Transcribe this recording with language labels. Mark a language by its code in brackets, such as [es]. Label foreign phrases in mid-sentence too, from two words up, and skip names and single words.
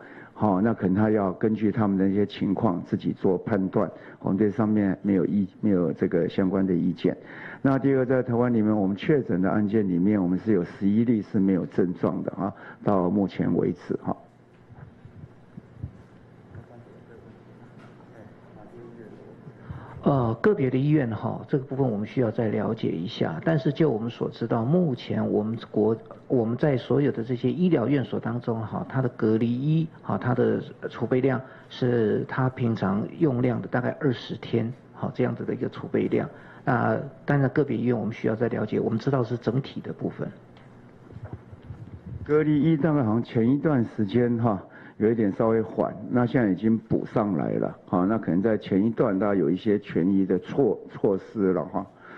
[zh] 好，那可能他要根據他們的一些情況自己做判斷，我們這上面沒有這個相關的意見。那第二個，在台灣裡面，我們確診的案件裡面，我們是有11例是沒有症狀的啊，到目前為止哈。個別的醫院哈，這個部分我們需要再了解一下。但是就我們所知道，目前我們在所有的這些醫療院所當中哈，它的隔離衣哈，它的儲備量是它平常用量的大概20天，好這樣子的一個儲備量。那當然個別醫院我們需要再了解，我們知道是整體的部分。隔離衣大概好像前一段時間哈。有一點稍微緩，那現在已經補上來了，好，那可能在前一段大家有一些權益的措施了哈。